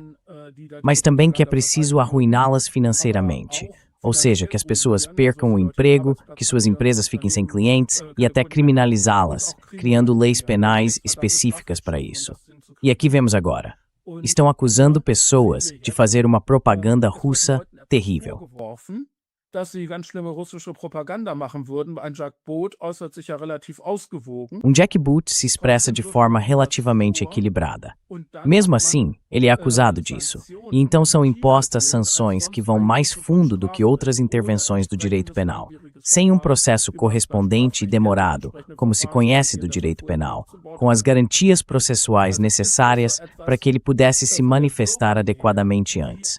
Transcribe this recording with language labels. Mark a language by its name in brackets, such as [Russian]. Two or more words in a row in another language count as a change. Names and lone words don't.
[Portuguese] Mas também que é preciso arruiná-las financeiramente. Ou seja, que as pessoas percam o emprego, que suas empresas fiquem sem clientes e até criminalizá-las, criando leis penais específicas para isso. E aqui vemos agora. Estão acusando pessoas de fazer uma propaganda russa terrível. [German] Dass sie ganz schlimme russische Propaganda machen würden. Ein Jack Boot äußert sich ja relativ ausgewogen. [Portuguese] Jack Boot se expressa de forma relativamente equilibrada. Mesmo assim, ele é acusado disso. E então são impostas sanções que vão mais fundo do que outras intervenções do direito penal, sem um processo correspondente e demorado, como se conhece do direito penal, com as garantias processuais necessárias para que ele pudesse se manifestar adequadamente antes.